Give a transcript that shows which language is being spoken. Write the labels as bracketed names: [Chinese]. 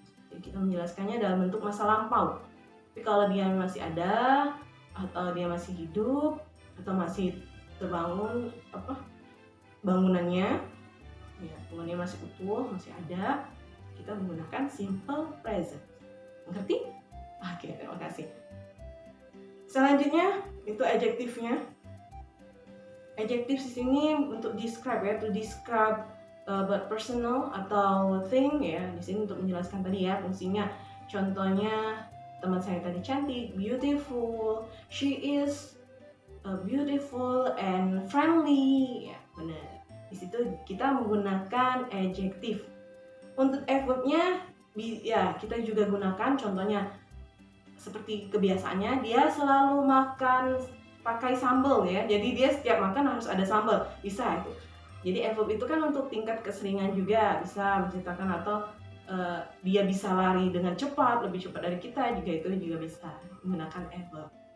[Indonesian] Jadi kita menjelaskannya dalam bentuk masa lampau. Tapi kalau dia masih ada, atau dia masih hidup, atau masih terbangun bangunannya, ya, bangunannya masih utuh, masih ada, kita menggunakan simple present. Mengerti? Oke, terima kasih. Selanjutnya itu adjektifnya. Adjektif di sini untuk describe ya, [English] to describe but personal [Indonesian] atau thing ya. Di sini untuk menjelaskan tadi ya fungsinya. Contohnya teman saya tadi cantik, beautiful, [English] she is beautiful and friendly. [Indonesian] Ya, benar. Di situ kita menggunakan adjektif. Untuk adverbnya ya kita juga gunakan, contohnya seperti kebiasaannya dia selalu makan pakai sambal ya. Jadi dia setiap makan harus ada sambal. Bisa itu. Jadi adverb itu kan untuk tingkat keseringan juga bisa menceritakan, atau dia bisa lari dengan cepat, lebih cepat dari kita juga, itu juga bisa menggunakan adverb.